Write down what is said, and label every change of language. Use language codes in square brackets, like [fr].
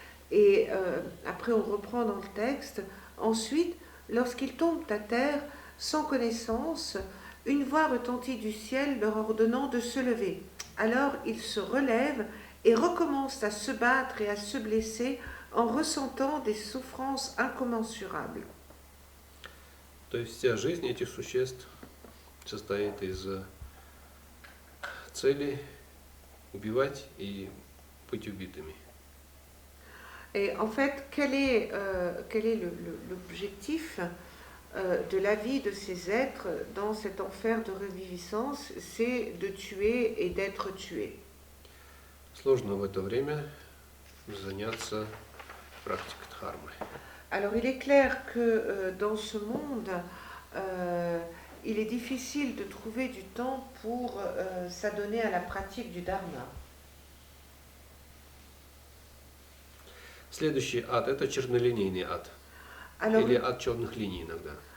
[fr] Et après, on reprend dans le texte. Ensuite, lorsqu'ils tombent à terre, sans connaissance, une voix retentit du ciel leur ordonnant de se lever. Alors ils se relèvent et recommencent à se battre et à se blesser en ressentant des souffrances incommensurables. [ru] То есть вся жизнь этих существ состоит из цели убивать и быть убитыми. [fr] Et en fait, quel est l'objectif de la vie de ces êtres dans cet enfer de reviviscence? C'est de tuer et d'être tué. [ru] Сложно в это время заняться практикой дхармы. [fr] Alors il est clair que dans ce monde, il est difficile de trouver du temps pour s'adonner à la pratique du dharma. [ru] Следующий ад – это чернолинейный ад. [fr] Alors, [ru] Или ад черных линий иногда.